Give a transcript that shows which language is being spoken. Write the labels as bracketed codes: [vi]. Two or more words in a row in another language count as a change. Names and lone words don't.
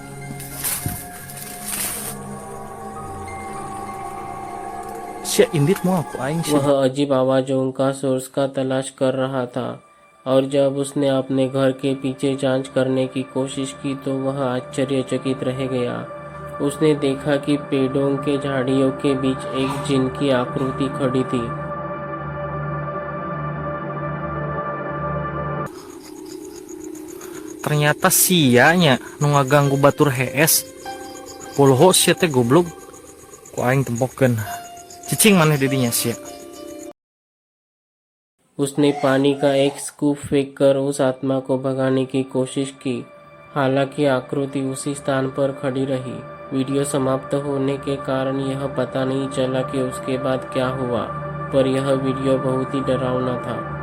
[su] Sia indit mau aku aing sih. [hi] वह अजीब आवाज़ों का सोर्स का तलाश कर रहा था और जब उसने अपने घर के पीछे जांच करने की कोशिश की तो वह आश्चर्यचकित रह गया। उसने देखा कि पेड़ों के झाड़ियों के बीच एक जिन की आकृति खड़ी थी। [su] Ternyata sianya nu ngaganggu batur HS. Pulho sia teh goblok. Ku aing tempokeun. Cicing maneh didinya sia. [hi] उसने पानी का एक स्कूप फेंककर उस आत्मा को भगाने की कोशिश की। हालांकि आकृति उसी स्थान पर खड़ी रही। वीडियो समाप्त होने के कारण यह पता नहीं चला कि उसके बाद क्या हुआ, पर यह वीडियो बहुत ही डरावना था।